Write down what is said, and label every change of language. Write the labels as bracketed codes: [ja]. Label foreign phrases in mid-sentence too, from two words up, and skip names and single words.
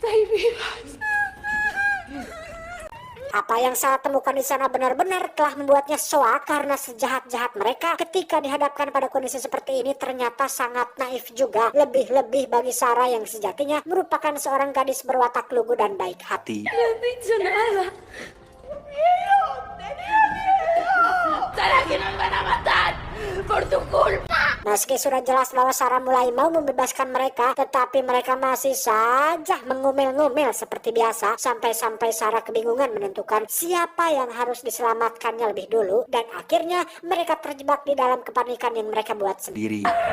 [id] Apa yang Sarah temukan di sana benar-benar telah membuatnya soak karena sejahat-jahat mereka ketika dihadapkan pada kondisi seperti ini ternyata sangat naif juga. Lebih-lebih bagi Sarah yang sejatinya merupakan seorang gadis berwatak lugu dan baik hati. [es] No he dicho nada. Miedo, tenía miedo. Sabes que nos van a matar por tu culpa. [id] Meski sudah jelas bahwa Sarah mulai mau membebaskan mereka, tetapi mereka masih saja mengumil-ngumil seperti biasa, sampai-sampai Sarah kebingungan menentukan siapa yang harus diselamatkannya lebih dulu, dan akhirnya mereka terjebak di dalam kepanikan yang mereka buat sendiri.